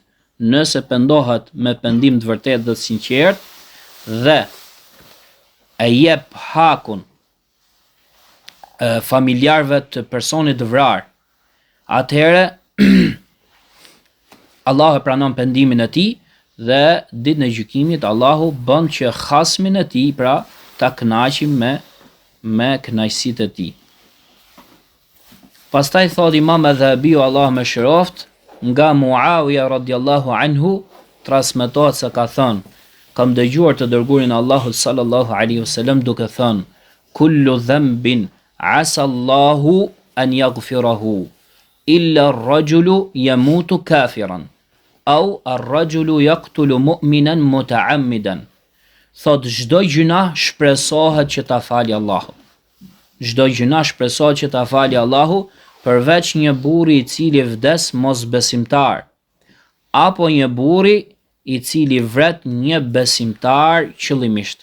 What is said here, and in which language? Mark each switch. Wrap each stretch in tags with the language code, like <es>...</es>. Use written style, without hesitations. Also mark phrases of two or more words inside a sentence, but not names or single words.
<sq>Nëse pendohet me pendim të vërtetë dhe të sinqert dhe e jep hakun familjarëve të personit të vrarë, atëherë Allahu e pranon pendimin e tij dhe ditën e gjykimit Allahu bën që hasmin e tij pra ta kënaqim me kënaqësitë e tij. Pastaj thot Imam Adhabiu Allahu më shëroft, nga Muawiya</sq> <ar>رضي الله عنه</ar> <sq>transmetohet se ka thënë: kam dëgjuar të dërguarin e Allahut</sq> <ar>صلى الله عليه وسلم</ar> <sq>duke thënë:</sq> <ar>كل ذنب عسى الله أن يغفره إلا الرجل يموت كافرا أو الرجل يقتل مؤمنا متعمدا.</ar> <sq>Thot çdo gjuna shpresohet që ta falë Allahu. Çdo gjuna shpresohet që ta falë Allahu, përveç një burri i cili vdes mosbesimtar, apo një burri i cili vret një besimtar qëllimisht.</sq>